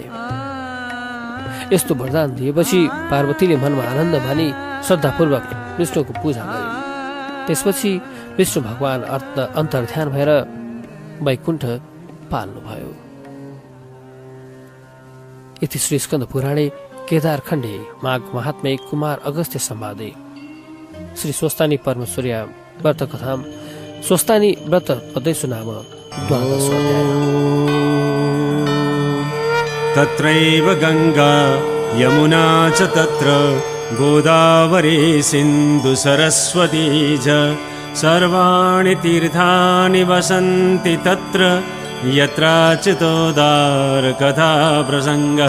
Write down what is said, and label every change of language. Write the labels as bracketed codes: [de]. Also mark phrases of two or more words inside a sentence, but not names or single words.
[ne] यस्तो वरदान दिएपछि पार्वतीले मनमा आनन्द मानी श्रद्धापूर्वक विष्णुको पूजा गरे। त्यसपछि विष्णु भगवान अन्तर्ध्यान भएर वैकुण्ठ पाल्नुभयो। [sa] यति श्री स्कन्द पुराणे केदार खण्डे माघ महात्म्ये कुमार अगस्त्य संवादे श्री स्वस्थानी परमेश्वरी व्रत कथा स्वस्थानी व्रत पदेषु नाम 12 अध्याय। तत्रैव गंगा यमुना च तत्र गोदावरी सिन्धु सरस्वती च सर्वाणि तीर्थानि वसन्ति तत्र यत्राचितोदार कथा प्रसंगः।